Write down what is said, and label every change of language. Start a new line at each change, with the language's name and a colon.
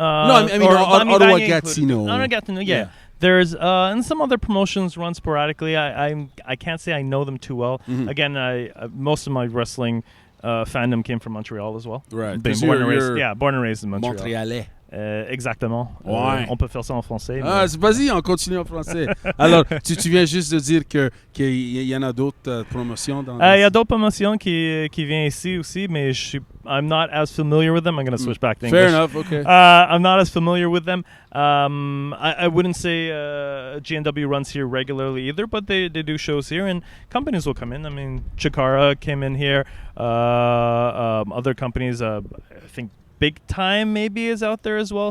English: I mean Ottawa, Gatineau. Gatineau, yeah. There's and some other promotions run sporadically. I can't say I know them too well. Mm-hmm. Again, most of my wrestling fandom came from Montreal as well. Right. Born and raised in Montreal.
French: Montréalais. Exactement. Ouais. On peut faire ça en français. Vas-y, on continue en français. Alors, tu viens juste de dire qu'il y en a d'autres promotions dans il y a d'autres promotions qui viennent ici aussi, mais
English: I'm not as familiar with them. I'm going to switch back to English. Fair enough, okay. I'm not as familiar with them. I wouldn't say GNW runs here regularly either, but they do shows here, and companies will come in. I mean, Chikara came in here. Other companies, I think Big Time maybe is out there as well.